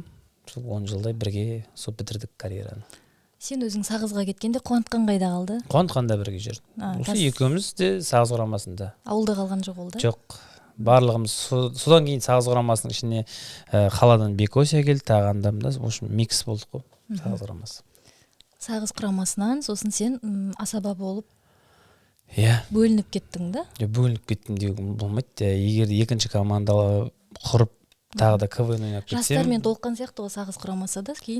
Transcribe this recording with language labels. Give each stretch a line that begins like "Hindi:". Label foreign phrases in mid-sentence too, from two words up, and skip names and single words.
Kazakh: 10 жылдай бірге сол бітірдік карьераны. Сен өзің Сағызға кеткенде Қуантқан қайда қалды? Қуантқанда бірге жүрді. Осы екеуміз де Сағыз құрамасында. Ауылда қалған жоқ ол да? Жоқ. Барлығымыз содан кейін Сағыз құрамасының ішіне қаладан Бекося келді, тағандамда,
Russian: в общем,
Kazakh: микс болдық қой, Сағыз құрамасы. Сағыз құрамасынан сосын сен асаба болып бөлініп кеттің да? Бөлініп кеттім деуге болмайды. Егер екінші команда құрып, тағы да КВН ойнап кетсем. Жастармен толыққан сияқты ғой Сағыз құрамасы да кейін?